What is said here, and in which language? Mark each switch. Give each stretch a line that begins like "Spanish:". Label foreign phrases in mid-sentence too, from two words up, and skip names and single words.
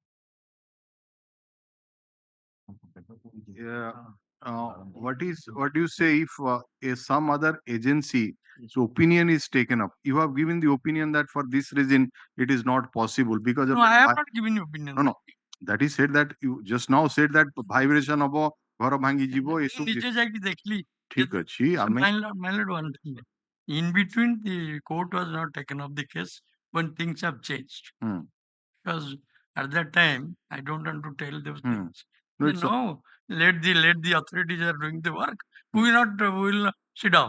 English: Yeah. What do you say if some other agency's opinion is taken up? You have given the opinion that for this reason it is not possible because of No, I have vi- not given you opinion. no. That is said that you just now said that vibration of
Odia: ଘର ଭାଙ୍ଗି ଯିବ ଏସବୁ ନିଜେ ଯାଇକି ଦେଖିଲି ଠିକ ଅଛି ଆମେ
English: my lord, one thing. In between, the court was not taken up the case when things have changed. Hmm. Because at that time, I don't want to tell those Hmm. things. No, They it's know, let the authorities are doing the work. We will not sit down.